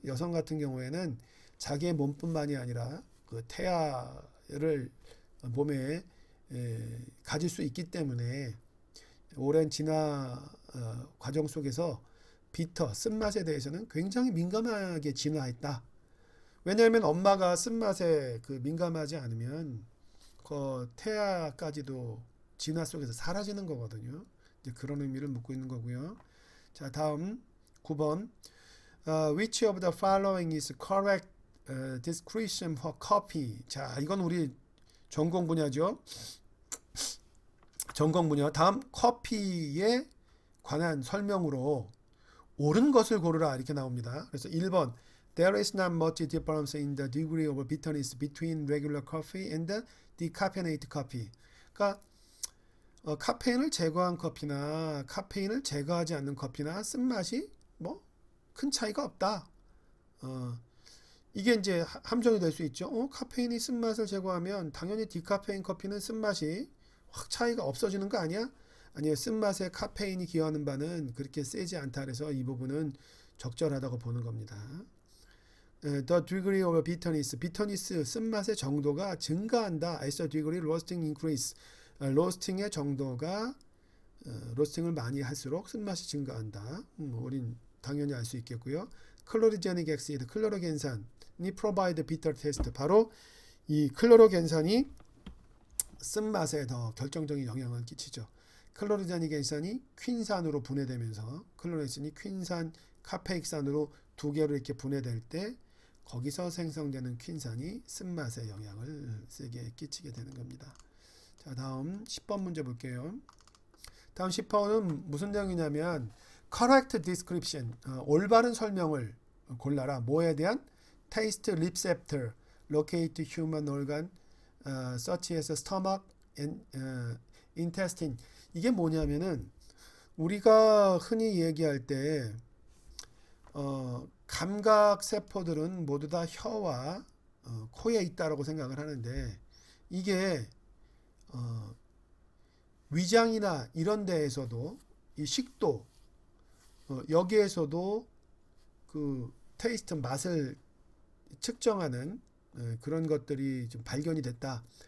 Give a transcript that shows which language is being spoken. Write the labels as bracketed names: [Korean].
[Korean] 여성 같은 경우에는 자기의 몸뿐만이 아니라 그 태아를 몸에 가질 수 있기 때문에 오랜 진화 과정 속에서 비터, 쓴맛에 대해서는 굉장히 민감하게 진화했다. 왜냐하면 엄마가 쓴맛에 민감하지 않으면 그 태아까지도 진화 속에서 사라지는 거거든요. 이제 그런 의미를 묻고 있는 거고요. 자, 다음 9번. [English] Which of the following is correct description for coffee? [Korean] 자, 이건 우리 전공 분야죠. 전공 분야. 다음 커피에 관한 설명으로 옳은 것을 고르라 이렇게 나옵니다. 그래서 [English] 1번 There is not much difference in the degree of bitterness between regular coffee and decaffeinated coffee. [Korean] 그러니까 카페인을 제거한 커피나 카페인을 제거하지 않는 커피나 쓴맛이 뭐 큰 차이가 없다. 이게 이제 함정이 될 수 있죠. 카페인이 쓴맛을 제거하면 당연히 디카페인 커피는 쓴맛이 확 차이가 없어지는 거 아니야? 아니요, 쓴맛에 카페인이 기여하는 바는 그렇게 세지 않다. 그래서 이 부분은 적절하다고 보는 겁니다. [English] The degree of bitterness, [Korean] 쓴맛의 정도가 증가한다. [English] As the degree roasting increase, [Korean] 로스팅의 정도가 로스팅을 많이 할수록 쓴맛이 증가한다. 우린 당연히 알 수 있겠고요. 클로리제닉 엑시드, 클로로겐산이 [English] provide bitter taste. [Korean] 바로 이 클로로겐산이 쓴맛에 더 결정적인 영향을 끼치죠. 클로리제닉 겐산이 퀸산으로 분해되면서 클로레신이 퀸산, 카페익산으로 두 개로 이렇게 분해될 때 거기서 생성되는 퀸산이 쓴맛에 영향을 세게 끼치게 되는 겁니다. 자, 다음 10번 문제 볼게요. 다음 10번은 무슨 내용이냐면 [English] correct description, [Korean] 올바른 설명을 골라라. 뭐에 대한? [English] taste receptor, locate human organ, such as stomach and intestine. [Korean] 이게 뭐냐면은 우리가 흔히 얘기할 때 감각 세포들은 모두 다 혀와 코에 있다라고 생각을 하는데 이게 위장이나 이런 데에서도 이 식도 여기에서도 그 테이스트 맛을 측정하는 그런 것들이 좀 발견이 됐다.